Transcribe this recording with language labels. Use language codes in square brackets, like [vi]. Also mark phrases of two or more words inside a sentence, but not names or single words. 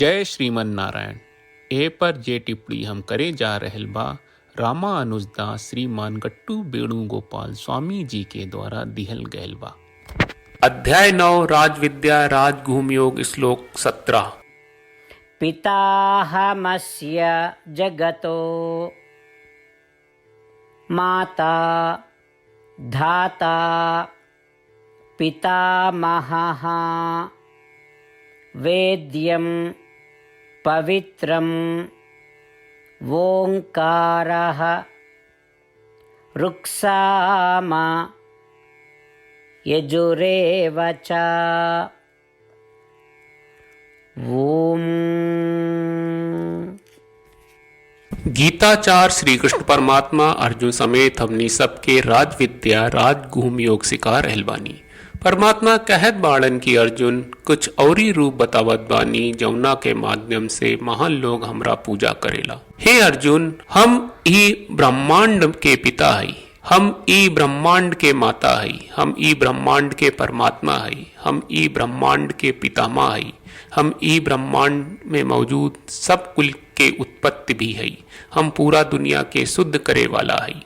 [bho] जय श्रीमन नारायण। ए पर जे टिप्पणी हम करे जा रहल बा रामानुजदास श्रीमान गट्टू वेणुगोपाल स्वामी जी के द्वारा दिहल गयल बा। अध्याय 9 राजविद्या राजगुह्य योग श्लोक 17। [sa] पिताहमस्य जगतो माता धाता पितामहः वेद्यं पवित्रं ओंकारः ऋक्साम यजुरेव च। ओम। [bho] गीताचार श्री कृष्ण परमात्मा अर्जुन समेत हमनी सबके राज विद्या राजगुह्य योग सिखा रहल बानी। परमात्मा कहत बाड़न की अर्जुन कुछ औरी रूप बतावत बानी जमुना के माध्यम से महान लोग हमरा पूजा करेला। हे अर्जुन, हम ई ब्रह्मांड के पिता हई, हम ई ब्रह्मांड के माता हई, हम ई ब्रह्मांड के परमात्मा हई, हम ई ब्रह्मांड के पितामह हई, हम ई ब्रह्मांड में मौजूद सब कुल के उत्पत्ति भी हई, हम पूरा दुनिया के शुद्ध करे वाला हई।